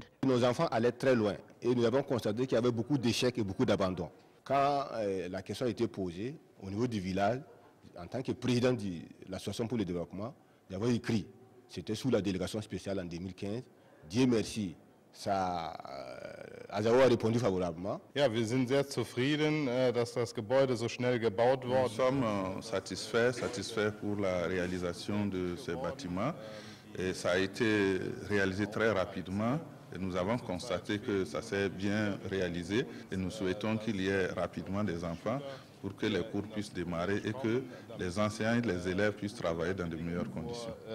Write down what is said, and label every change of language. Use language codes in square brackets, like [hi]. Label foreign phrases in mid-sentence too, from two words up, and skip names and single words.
[fr] Nos enfants allaient très loin et nous avons constaté qu'il y avait beaucoup d'échecs et beaucoup d'abandon. Quand la question a été posée au niveau du village, en tant que président de l'Association pour le développement, j'avais écrit, c'était sous la délégation spéciale en 2015. Dieu merci, Azao a répondu favorablement. [de] Ja, wir sind sehr zufrieden, dass das Gebäude so schnell gebaut wurde. [fr] Nous sommes satisfaits pour la réalisation de ces bâtiments. Et ça a été réalisé très rapidement. Et nous avons constaté que ça s'est bien réalisé. Et nous souhaitons qu'il y ait rapidement des enfants pour que les cours puissent démarrer et que les enseignants et les élèves puissent travailler dans de meilleures conditions.